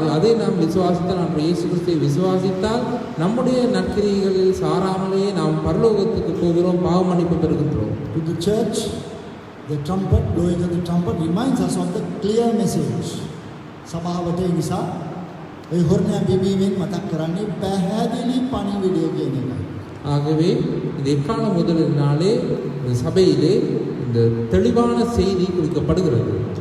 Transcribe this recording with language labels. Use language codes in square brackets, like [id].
[ta] அதை நாம் விசுவாசித்தால், அன்றைய இயேசு கிறிஸ்துவை விசுவாசித்தால் நம்முடைய நற்கிரிகளில் சாராமலேயே நாம் பரலோகத்துக்கு போகிறோம், பாவ மன்னிப்பு பெறுகின்றோம். [en] To the church, the trumpet, blowing of the trumpet reminds us of the clear message. [si] සභාවට ඒ නිසා ඒ හොරණා බිබීමෙන් මතක් කරන්නේ පැහැදිලි පණිවිඩය කියන එක. [ta] ஆகவே இந்த எக்கால முதல் நாளே இந்த சபையிலே இந்த தெளிவான செய்தி கொடுக்கப்படுகிறது.